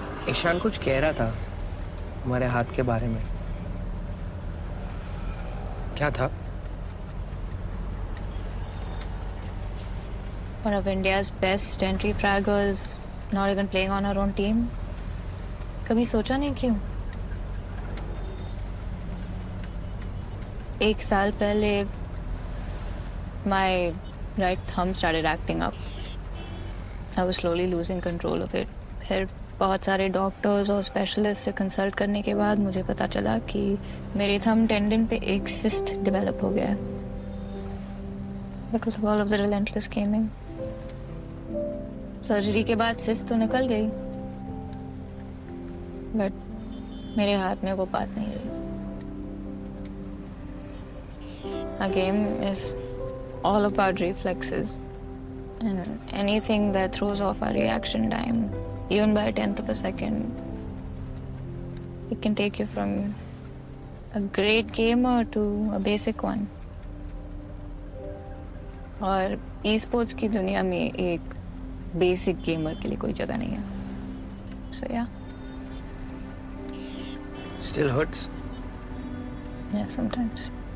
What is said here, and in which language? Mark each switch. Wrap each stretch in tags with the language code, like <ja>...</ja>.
<hi>ईशान कुछ कह रहा था हमारे हाथ के बारे में, क्या था?</hi> <en>One of India's best entry fraggers not even playing on her own team.</en> <hi>कभी सोचा नहीं क्यों? 1 साल पहले</hi> <en>my right thumb started acting up. I was slowly losing control of it.</en> <hi>फिर बहुत सारे डॉक्टर्स और स्पेशलिस्ट से कंसल्ट करने के बाद मुझे पता चला कि मेरे थंब टेंडन पे एक सिस्ट डेवलप हो गया है</hi> <en>because of all of the relentless gaming.</en> <hi>Surgery के बाद सिस्ट तो निकल गई, बट मेरे हाथ में वो बात नहीं रही.</hi> <en>A game is all about reflexes and anything that throws off our reaction time, even by a 10th of a second, it can take you from a great gamer to a basic one.</en> <hi>और e-sports की दुनिया में एक basic gamer के लिए कोई जगह नहीं है.</hi> <en>So yeah. Still hurts. Yeah, sometimes.</en>